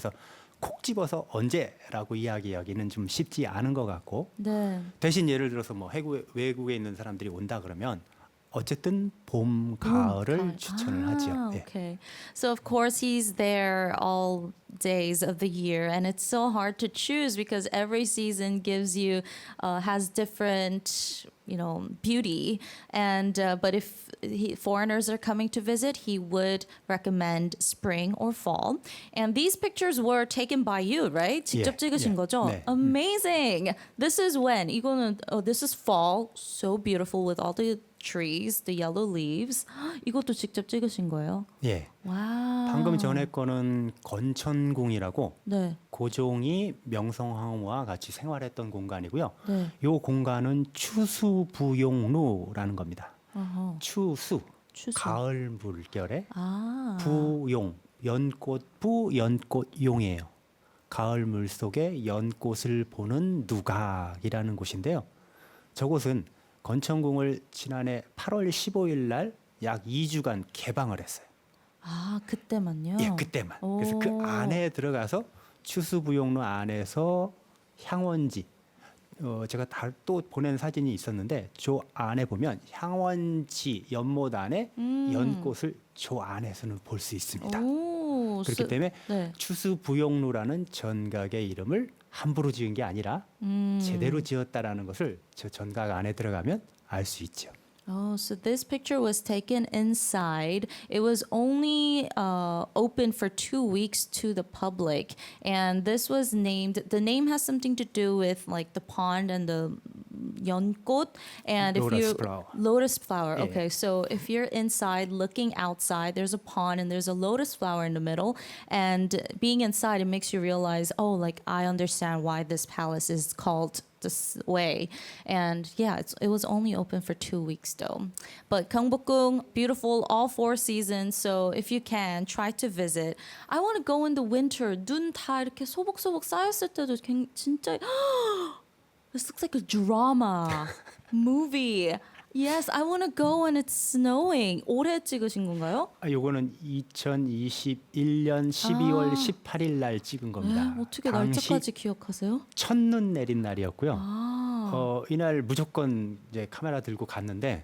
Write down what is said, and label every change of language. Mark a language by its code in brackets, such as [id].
[ko] 그래서 콕 집어서 언제라고 이야기하기는 좀 쉽지 않은 것 같고 네. 대신 예를 들어서 뭐 외국에 있는 사람들이 온다 그러면 어쨌든 봄, 가을을 추천을 하죠. 예. [en] Okay. So of course he's there all days of the year, and it's so hard to choose because every season gives you has different beauty. And but if foreigners are coming to visit, he would recommend spring or fall. And these pictures were taken by you, right? [ko] 직접 찍으신 거죠? 네. [en] Amazing. This is when [ko] 이거는 [en] this is fall, so beautiful with all the trees, the yellow leaves. [ko] 이것도 직접 찍으신 거예요? 예. 와. 방금 전에 거는 건천궁이라고 네. 고종이 명성황후와 같이 생활했던 공간이고요. 네. 이 공간은 추수부용루라는 겁니다. 어허. 추수, 추수. 가을 물결에 아. 부용, 연꽃부 연꽃용이에요. 가을 물 속에 연꽃을 보는 누각이라는 곳인데요. 저곳은 건천궁을 지난해 8월 15일 날 약 2주간 개방을 했어요. 아, 그때만요? 예, 그때만. 그래서 그 안에 들어가서 추수부용로 안에서 향원지, 제가 또 보낸 사진이 있었는데 저 안에 보면 향원지 연못 안에 연꽃을 저 안에서는 볼 수 있습니다. 오, 그렇기 때문에 네. 추수부용루라는 전각의 이름을 함부로 지은 게 아니라 제대로 지었다라는 것을 저 전각 안에 들어가면 알 수 있죠. [en] Oh, so this picture was taken inside. It was only open for 2 weeks to the public. And this was named, the name has something to do with like the pond and the yeongot. And if Lotus you flower. Lotus flower. Yeah. Okay, so if you're inside looking outside, there's a pond and there's a lotus flower in the middle. And being inside, it makes you realize, oh, like I understand why this palace is called this way. And yeah, it was only open for 2 weeks though. But Gyeongbokgung, beautiful all 4 seasons. So if you can, try to visit. I want to go in the winter. [ko] 눈 다 이렇게 소복소복 쌓였을 때도 진짜 [en] This looks like a drama movie. Yes, I want to go when it's snowing. [ko] 올해 찍으신 건가요? 요거는 2021년 12월 18일 날 찍은 겁니다. 어떻게 당시 날짜까지 기억하세요? 첫눈 내린 날이었고요. 이날 무조건 이제 카메라 들고 갔는데